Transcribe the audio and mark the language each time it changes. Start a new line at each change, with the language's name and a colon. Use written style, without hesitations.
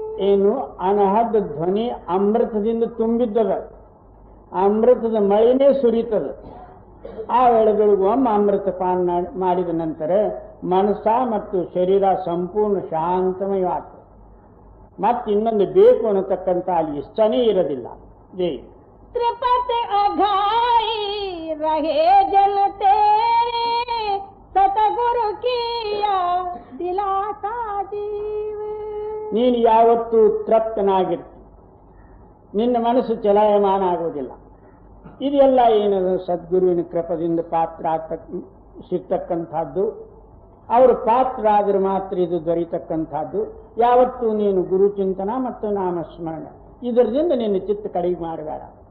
Kannada: ಏನು ಅನಹದ ಧ್ವನಿ ಅಮೃತದಿಂದ ತುಂಬಿದ್ದದ, ಅಮೃತದ ಮಳೆನೇ ಸುರಿತದ. ಆ ವೇಳೆಗಳಿಗೂ ಒಮ್ಮೆ ಅಮೃತ ಪಾನ ಮಾಡಿದ ನಂತರ ಮನಸ್ಸ ಮತ್ತು ಶರೀರ ಸಂಪೂರ್ಣ ಶಾಂತಮಯವಾಗ್ತದೆ. ಮತ್ತೆ ಇನ್ನೊಂದು ಬೇಕು ಅನ್ನತಕ್ಕಂಥ ಅಲ್ಲಿ ಇಷ್ಟನೇ ಇರೋದಿಲ್ಲ.
Punjabi: त्रिपत अघाई रहे जन तेरे सतगुरु किया दिलासा जीव.
Kannada: ನೀನು ಯಾವತ್ತೂ ತೃಪ್ತನಾಗಿರ್ತಿ, ನಿನ್ನ ಮನಸ್ಸು ಚಲಾಯಮಾನ ಆಗುವುದಿಲ್ಲ. ಇದೆಲ್ಲ ಏನದು ಸದ್ಗುರುವಿನ ಕೃಪದಿಂದ ಪಾತ್ರ ಸಿಗ್ತಕ್ಕಂಥದ್ದು. ಅವರು ಪಾತ್ರ ಆದ್ರೆ ಮಾತ್ರ ಇದು ದೊರೆಯತಕ್ಕಂಥದ್ದು. ಯಾವತ್ತೂ ನೀನು ಗುರು ಚಿಂತನ ಮತ್ತು ನಾಮಸ್ಮರಣ ಇದರಿಂದ ನಿನ್ನ ಚಿತ್ತ ಕಡಿಮೆ ಮಾಡಬೇಡ.